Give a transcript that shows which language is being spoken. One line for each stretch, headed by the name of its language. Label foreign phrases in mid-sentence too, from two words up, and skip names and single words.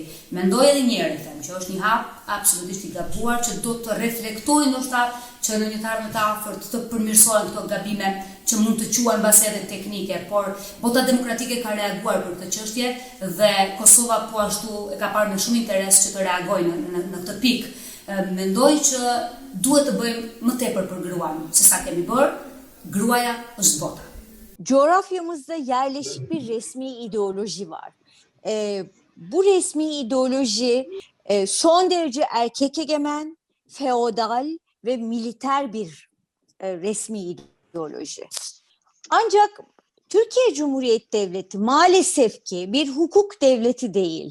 Albanian: Mendoj edhe një herë them që është një hap absolutisht i gabuar që do të reflektojë ndoshta që në një të ardhmen të afërt të përmirësohen këto gabime që mund të quhen mbas edhe teknike, por bota demokratike ka reaguar për këtë çështje dhe Kosova po ashtu e ka parë me shumë interes që të reagojë në këtë pikë. Mendoj që duhet të bëjmë më tepër për gruan, se sa kemi bërë, gruaja është bota.
Turkish: Coğrafyamızda yerleşik bir resmi ideoloji var. Bu resmi ideoloji son derece erkek egemen, feodal ve militer bir resmi ideoloji. Ancak Türkiye Cumhuriyeti Devleti maalesef ki bir hukuk devleti değil.